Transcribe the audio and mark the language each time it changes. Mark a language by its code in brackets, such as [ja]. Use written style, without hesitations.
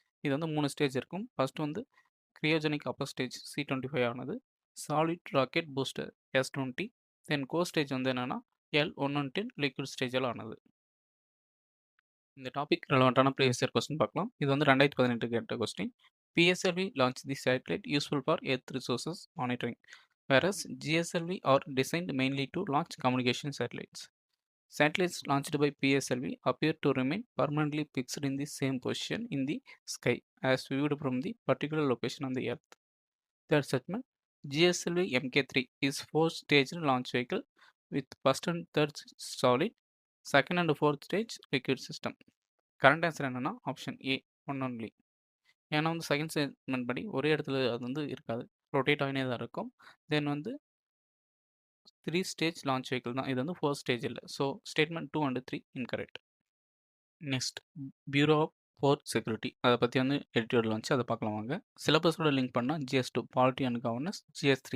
[ta] இது வந்து 3 ஸ்டேஜ் இருக்கும். ஃபர்ஸ்ட் வந்து கிரியோஜெனிக் அப்பர் ஸ்டேஜ் C25 ஆனது, சாலிட் ராக்கெட் பூஸ்டர் S20, தென் கோ ஸ்டேஜ் வந்து என்னென்னா L110 லிக்விட் ஸ்டேஜில் ஆனது. இந்த டாபிக் ரெலவெண்ட்டான ப்ரீவியஸ் இயர் கொஸ்டின் பார்க்கலாம். இது வந்து 2018 கேட்ட question. [en] PSLV launch the satellite useful for Earth resources monitoring, whereas GSLV are designed mainly to launch communication satellites. Satellites launched by PSLV appear to remain permanently fixed in the same position in the sky as viewed from the particular location on the Earth. Third segment, GSLV MK3 is 4-staged launch vehicle with first and third solid, second and fourth stage liquid system. [ta] Current answer என்னன்னா option A one only. ஏன்னா வந்து second statement படி ஒரே இடத்துல அது வந்து இருக்காது, rotate ஆகினே தான் இருக்கும். தென் வந்து 3 ஸ்டேஜ் லான்ச் வெஹிக்கிள் தான், இது வந்து 4 ஸ்டேஜ் இல்லை. So statement 2 and 3 incorrect. Next, bureau of board security அதை பற்றி வந்து எடிட்டோரியல் வந்துச்சு, அதை பார்க்கலாம் வாங்க. சிலபஸோட லிங்க் பண்ணால் GS2 polity and governance, GS3